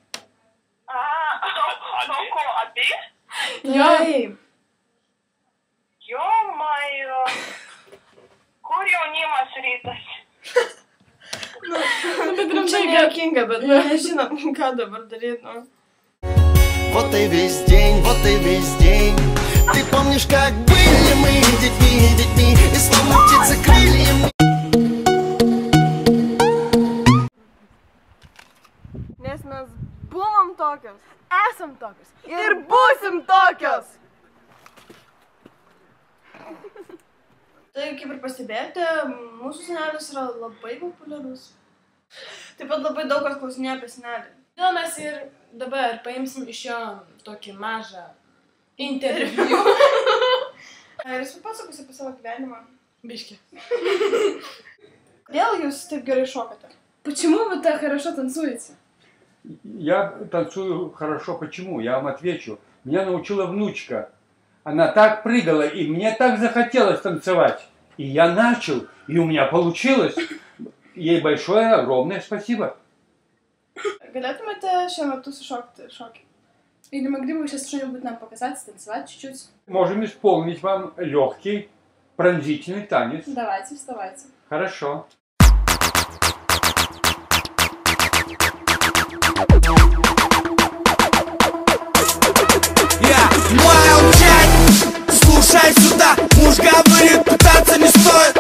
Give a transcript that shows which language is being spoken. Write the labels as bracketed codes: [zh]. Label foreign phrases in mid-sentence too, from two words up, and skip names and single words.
[lt] Nu ko, abi? Jo. Taip. Jo-majo. Kur jaunimas rytas? Bet Čia rimtai, nejuokinga, bet nežinom, ką dabar daryti. [ru] Вот и весь день, вот и весь день. Ты помнишь, как были мы детьми, и словно птицы крыльями. [lt] Nes mes buvom tokios. esam tokios. Ir būsim tokios. Tai kaip ir pastebėjote, mūsų senelis yra labai populiarus. Taip pat labai daug kas klausinėja apie senelį. Jo, mes ir dabar paimsim iš jo tokį mažą interviu. Ir jis papasakos apie savo gyvenimą. Biški. Kodėl jūs taip gerai šokate? [ru] Почему вы так хорошо танцуете? Я танцую хорошо. Почему? Я вам отвечу. Меня научила внучка. Она так прыгала, и мне так захотелось танцевать. И я начал, и у меня получилось. Ей большое, огромное спасибо. [lt] Galėtumėte šiuo metu sušokti šokį? [ru] И не могли бы вы сейчас что-нибудь нам показать, станцевать чуть-чуть? Можем исполнить вам легкий, пронзительный танец. Давайте, вставайте. Хорошо. Слушай сюда, муж говорит, пытаться не стоит.